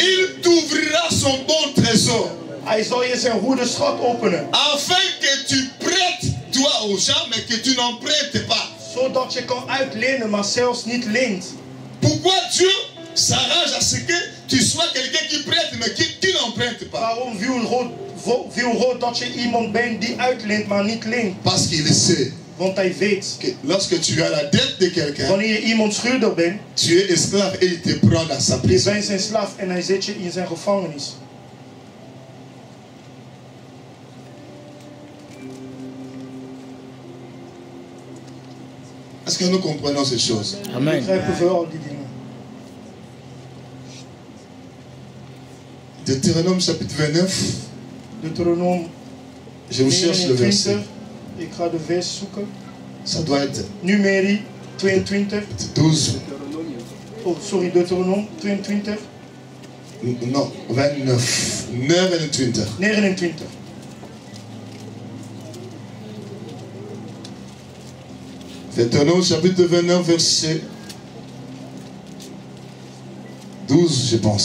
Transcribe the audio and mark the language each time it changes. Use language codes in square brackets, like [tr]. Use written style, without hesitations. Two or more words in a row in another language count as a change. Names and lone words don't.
[fr] Il t'ouvrira son bon trésor, [nl] Hij zal je zijn goede schat openen. [fr] afin que tu prêtes toi aux gens, mais que tu n'empruntes pas. [nl] Zodat je kan uitlenen, maar zelfs niet leent. [fr] Pourquoi Dieu s'arrange à ce que tu sois quelqu'un qui prête, mais qui n'emprunte pas? [nl] Waarom wil God dat je iemand bent die uitleent, maar niet leent? [fr] Parce qu'il sait [nl] Want hij weet, [fr] que lorsque tu as la dette de quelqu'un, [nl] wanneer je iemand schuldig bent, [fr] tu es esclave et il te prend dans sa [nl] je [fr] prison. [nl] bent zijn slaaf en hij zet je in zijn gevangenis. [fr] Est-ce que nous comprenons ces choses? [nl] We begrijpen vooral die dingen. [fr] Deutéronome chapitre 29, [nl] Deuteronome [fr] je vous cherche le verset. 29. [nl] Ik ga de vers zoeken. [fr] Ça doit être [nl] Numeri 22. 12, Oh, sorry, Deuteronome 22. [fr] non, 29, 29. 29. Deutéronome chapitre 29, verset 12, je pense.